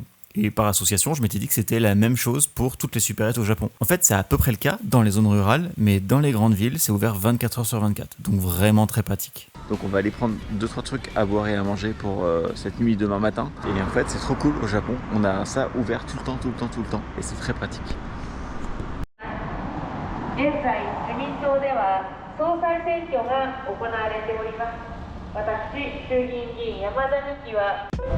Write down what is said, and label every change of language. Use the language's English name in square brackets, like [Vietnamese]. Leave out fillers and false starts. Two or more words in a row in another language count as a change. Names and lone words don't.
[French] Et par association, je m'étais dit que c'était la même chose pour toutes les supérettes au Japon. En fait, c'est à peu près le cas dans les zones rurales, mais dans les grandes villes, c'est ouvert 24h sur 24, donc vraiment très pratique. Donc on va aller prendre 2-3 trucs à boire et à manger pour cette nuit demain matin. Et en fait, c'est trop cool au Japon, on a ça ouvert tout le temps, et c'est très pratique. [Japanese] 現在自民党では総裁選挙が行われております。私、衆議院議員山田美希は